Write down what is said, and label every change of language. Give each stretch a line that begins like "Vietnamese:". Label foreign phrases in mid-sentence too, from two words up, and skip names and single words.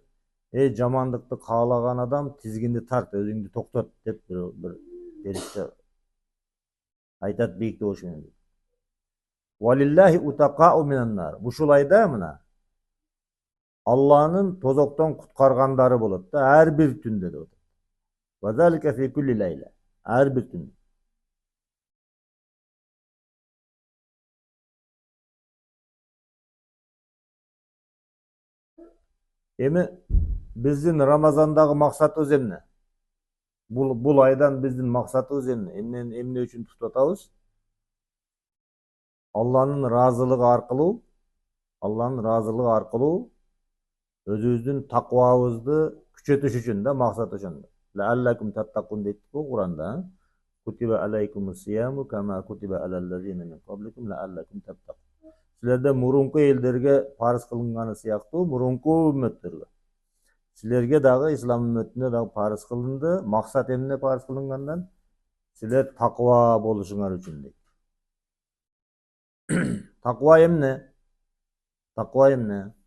Kyrgyz: Эй, жамандыкты каалаган адам тизгинди тарт, өзүңдү токтот деп бир периште айтат бийикте болушу менен.
Arabic: ولله عتقاء من النار.
Kyrgyz: Ушул айда мына Алланын тозоктон куткаргандары болот да, ар бир түндө деп атат.
Arabic: وذلك في كل ليلة.
Kyrgyz: Ар бир түндө. Эми биздин Рамазандагы максатыбыз эмне? Бул айдан биздин максатыбыз эмне? Эмне үчүн тутуп атабыз? Алланын ыраазылыгы аркылуу өзүбүздүн таквабызды күчөтүш үчүн да, максат ошондо.
Arabic: لعلكم تتقون
Kyrgyz: дейт го Куранда.
Arabic: كتب عليكم الصيام كما كتب على الذين من قبلكم لعلكم تتقون.
Kyrgyz: Силерде мурунку элдерге парыз кылынганы сыяктуу, мурунку үммөттөргө Силерге дагы ислам үммөтүнө дагы парыз кылынды. Максат эмне парыз кылынгандан? Силер таква болушуңар үчүн дейт. Таква эмне? Таква эмне?